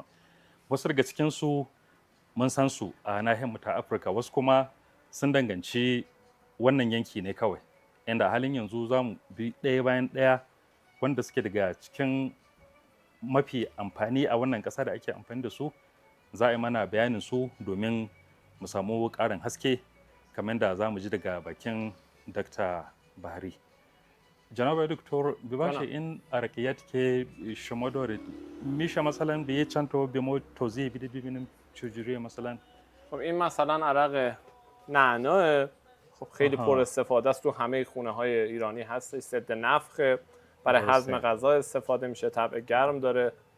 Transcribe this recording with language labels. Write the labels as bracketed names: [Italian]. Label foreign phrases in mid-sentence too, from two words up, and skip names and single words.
[Hausa] Wasu daga cikinsu mun san su a nahiyar mu ta Afirka, wasu kuma sun danganci wannan yanki ne kawai, inda a halin yanzu za mu bi ɗaya bayan ɗaya wanda suke daga cikin mafi amfani a wannan ƙasa da ake amfani da su. Za a yi mana bayanin su domin mu samu ƙarin haske kamar da za mu ji daga bakin Dr. Bahari. [Persian] جناب دکتر ببخشید این حرکیات که شما دارید میشه مثلا به یه چند تا به ما توضیح بدید ببینیم چجوریه مثلا؟ خب این مثلا عرق نعناع، خب خیلی پر استفاده است، تو همه خونه های ایرانی هست، ضد نفخ، برای هضم غذا استفاده میشه، طبع گرم داره.